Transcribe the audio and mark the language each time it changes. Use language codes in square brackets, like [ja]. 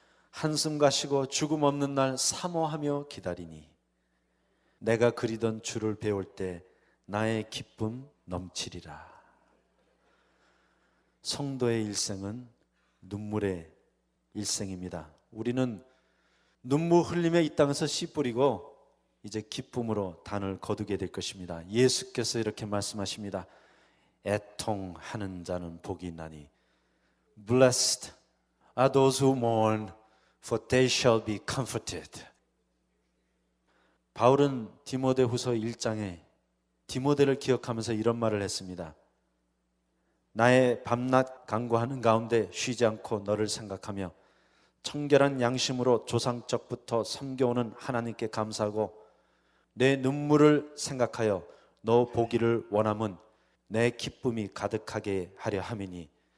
[ko] 한숨 가시고 죽음 없는 날 사모하며 기다리니 내가 그리던 주를 배울 때 나의 기쁨 넘치리라. 성도의 일생은 눈물의 일생입니다. 우리는 눈물 흘리며 이 땅에서 씨 뿌리고 이제 기쁨으로 단을 거두게 될 것입니다. 예수께서 이렇게 말씀하십니다. 애통하는 자는 복이 있나니 [en] Blessed are those who mourn, for they shall be comforted. [ko] 바울은 디모데후서 1장에 디모데를 기억하면서 이런 말을 했습니다. 나의 밤낮 간구하는 가운데 쉬지 않고 너를 생각하며 청결한 양심으로 조상적부터 섬겨오는 하나님께 감사하고 내 눈물을 생각하여 너 보기를 원함은 내 기쁨이 가득하게 하려 함이니.